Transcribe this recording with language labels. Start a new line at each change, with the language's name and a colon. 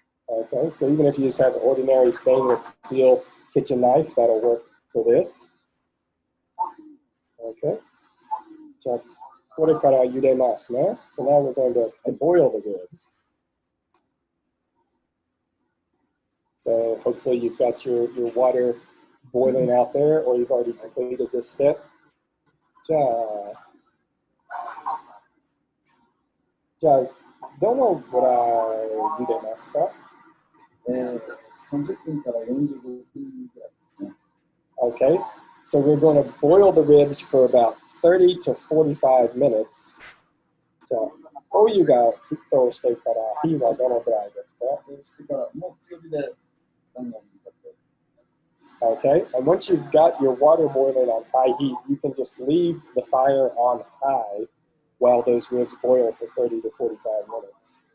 English: Okay, so even if you just have an ordinary stainless steel kitchen knife, that'll work for this. Okay.
Japanese: じゃあ、これから茹でますね。
English: So now we're going to boil the ribs. So hopefully you've got your water boiling out there, or you've already completed this step.
Japanese: じゃあどのぐらい茹でますか？30分から45分ぐらいですね。
English: Okay, so we're going to boil the ribs for about 30 to 45 minutes.
Japanese: じゃあ、お湯が沸騰してから火はどのぐらいですか？してからもう強火で
English: Okay, and once you've got your water boiling on high heat, you can just leave the fire on high while those ribs boil for 30 to 45 minutes.